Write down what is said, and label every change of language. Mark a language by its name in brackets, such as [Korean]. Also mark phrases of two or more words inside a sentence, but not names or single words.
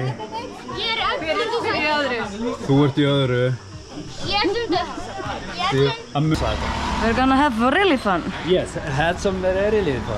[Icelandic] Ég er í öðru. Þú ert í öðru. Ég er stundum. [English] We're gonna have really fun. Yes, had some really fun.